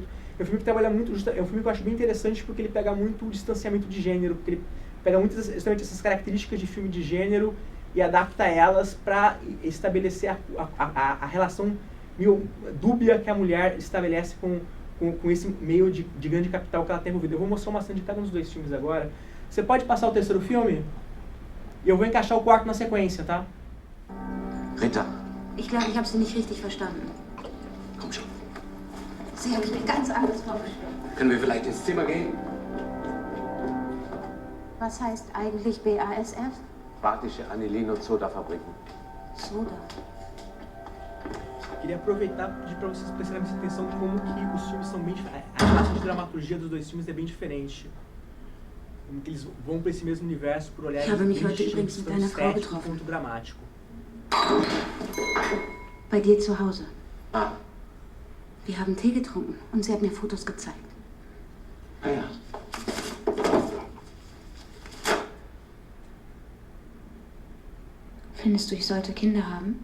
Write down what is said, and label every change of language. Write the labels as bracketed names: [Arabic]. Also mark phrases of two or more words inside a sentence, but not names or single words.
[Portuguese] É um filme que trabalha muito, é um filme que eu acho bem interessante porque ele pega muito o distanciamento de gênero, porque ele pega muito justamente essas características de filme de gênero e adapta elas para estabelecer a relação meio dúbia que a mulher estabelece com esse meio de grande capital que ela tem envolvido. Eu vou mostrar uma cena de cada um dos dois filmes agora. Você pode passar o terceiro filme? E eu vou encaixar o quarto na sequência, tá? [German] Rita. Ich glaube, ich habe Sie nicht richtig verstanden. Komm schon. Sie haben mir ganz anders vorgestellt. Können wir vielleicht ins Zimmer gehen? Was heißt eigentlich BASF? Badische Anilin- und Sodafabriken. Soda. [Portuguese] Queria aproveitar e pedir para vocês prestarem mais atenção em como que os filmes são bem diferentes. A relação de dramaturgia dos dois filmes é bem diferente. Como que eles vão para esse mesmo universo por olhares [German] Ich habe mich [Portuguese] bem [German] heute übrigens [Portuguese] distintos, [German] mit [Portuguese] tanto [German] einer Frau [Portuguese] estético [German] getroffen. [Portuguese] quanto dramático. [German] Bei dir zu Hause. Ah, Wir haben Tee getrunken und sie hat mir Fotos gezeigt. ah ja. Findest du, ich sollte Kinder haben?